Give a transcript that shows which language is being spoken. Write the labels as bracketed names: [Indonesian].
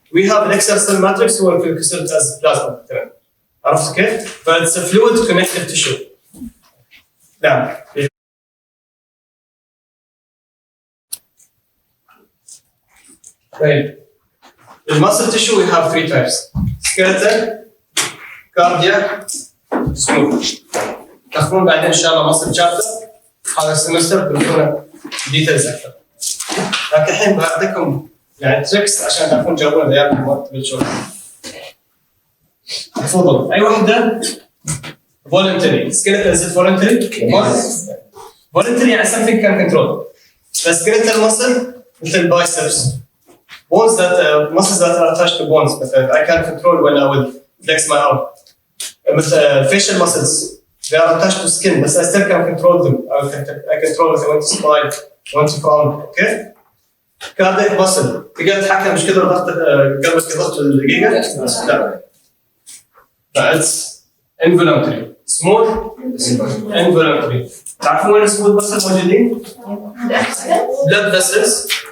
[English] We have an extracellular matrix who are considered as plasma. [Arabic] عرفت كيف؟ [English] But it's a fluid connective tissue. [Arabic] نعم. طيب. [English] In muscle tissue we have three types: skeletal, cardiac, smooth. [Arabic] تاخذون بعدين إن شاء الله muscle chapter هذا السمستر بنكون details أكثر. لكن الحين بعطيكم يعني تريكس عشان تعرفون تجاوبون العيال وقت بالشغل. تفضل أي وحدة voluntary. [English] Skeletal is it voluntary? Yes. Voluntary يعني something can control. The skeletal muscle مثل biceps. Bones that muscles that are attached to bones. مثلا I can control when I will flex my arm. مثل facial muscles they are attached to skin, but I still can control them. I control if I want to smile, want to frown. Okay? [Arabic] Cardiac muscle تقدر تتحكم مش كثر ضغط قلبك ضغط الدقيقة؟ لا. [English] It's involuntary. Smooth involuntary. [Arabic] تعرفون وين smooth muscle موجودين؟ blood vessels.